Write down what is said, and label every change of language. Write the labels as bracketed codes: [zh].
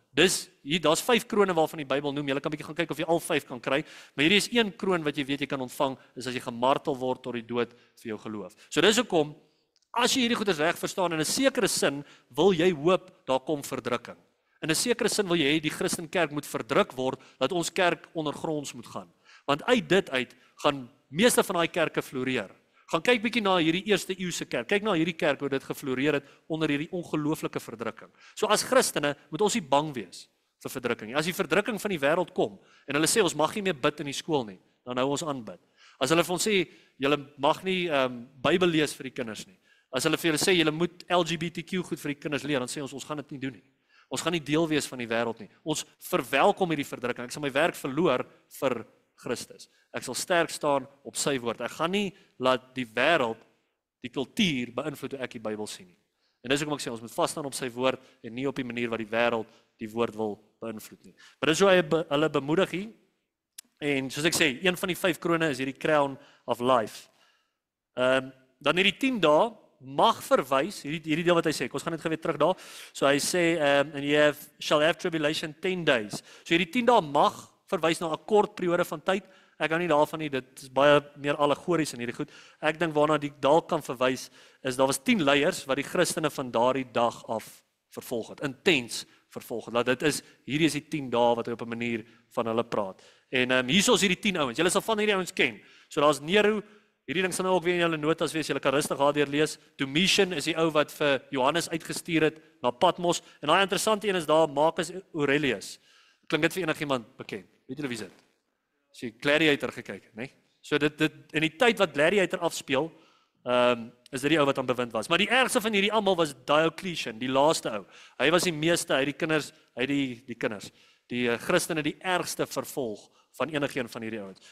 [af] Daar's 5 krone waarvan die Bybel noem. Jy kan 'n bietjie gaan kyk of jy al 5 kan kry, maar hierdie is een kroon wat jy weet jy kan ontvang, is as jy gemartel word tot die dood vir jou geloof. So dis hoekom, as jy hierdie goeders reg verstaan, in 'n sekere sin wil jy hoop daar kom verdrukking. In 'n sekere sin wil jy hê die Christenkerk moet verdruk word, dat ons kerk ondergronds moet gaan. Want uit dit uit gaan meeste van daai kerke floreer. Gaan kyk bietjie na hierdie eerste eeuse kerk. Kyk na hierdie kerk hoe dit gefloreer het onder hierdie ongelooflike verdrukking. So as Christene moet ons nie bang wees vir verdrukking nie. As die verdrukking van die wêreld kom en hulle sê ons mag nie meer bid in die skool nie, dan hou ons aan bid. As hulle vir ons sê julle mag nie Bybel lees vir die kinders nie. As hulle vir julle sê julle moet LGBTQ goed vir die kinders leer, dan sê ons gaan dit nie doen nie. Ons gaan nie deel wees van die wêreld nie. Ons verwelkom hierdie verdrukking. Ek sal my werk verloor vir Christus. Ek sal sterk staan op sy woord. Ek gaan nie laat die wêreld, die kultuur beïnvloed hoe ek die Bybel sien nie. En dis hoekom ek sê ons moet vas staan op sy woord en nie op die manier wat die wêreld die woord wil beïnvloed nie. Maar dis hoe hy hulle bemoedig hier. En soos ek sê, een van die 5 krone is hierdie [en] crown of life. [af] Dan hierdie 10 dae mag verwys, hierdie deel wat hy sê, ons gaan net gou weer terug daar. So hy sê, [en] and you shall have tribulation 10 days. [af] So hierdie 10 dae mag verwys na 'n kort periode van tyd. Ek hou nie daarvan nie, dit is baie meer allegories in hierdie goed. Ek dink waarna die dalk kan verwys, is daar was 10 leiers wat die Christene van daardie dag af vervolg het, intens vervolg het. Hierdie is die 10 dae wat hy op 'n manier van hulle praat. En hierso is hierdie 10 ouens, julle sal van hierdie ouens ken. So daar's Nero, hierdie ding sal nou ook weer in julle notas wees, julle kan rustig daardeur lees. Domitian is die ou wat vir Johannes uitgestuur het na Patmos. En daai interessante een is daar, Marcus Aurelius. Klink dit vir enigiemand bekend? Weet julle wie dit? As jy Gladiator gekyk het, né? So dit in die tyd wat Gladiator afspeel, is dit die ou wat aan bewind was. Maar die ergste van hierdie almal was Diocletian, die laaste ou. Hy was die meeste, hy het die Christene die ergste vervolg van enigeen van hierdie ouens.